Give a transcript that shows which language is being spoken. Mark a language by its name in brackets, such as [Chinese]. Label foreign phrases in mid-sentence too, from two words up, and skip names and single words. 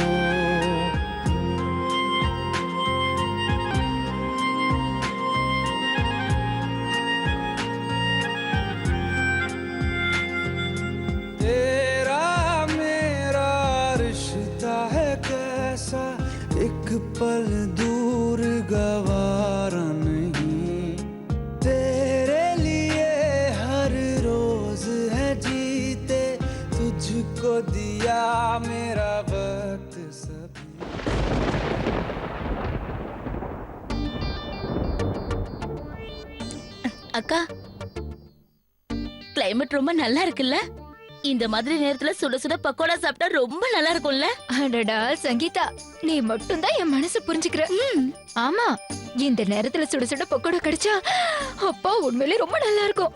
[Hindi] तेरा मेरा रिश्ता है कैसा, एक पल दूर गवारा नहीं। तेरे लिए हर रोज है जीते, तुझको दिया मेरा वक्त सभी। [Tamil] அக்கா, கிளைமேட் ரொம்ப நல்லா இருக்குல்ல? இந்த மாதிரி நேரத்துல சுட சுட பக்கோடா சாப்பிட்டா ரொம்ப நல்லா இருக்கும்ல? அடடா சங்கீதா, நீ மட்டும் தான் என் மனசு புரிஞ்சுக்கிற. ஆமா, இந்த நேரத்துல சுட சுட பக்கோடா கிடைச்சா அப்பா உண்மையிலே ரொம்ப நல்லா இருக்கும்.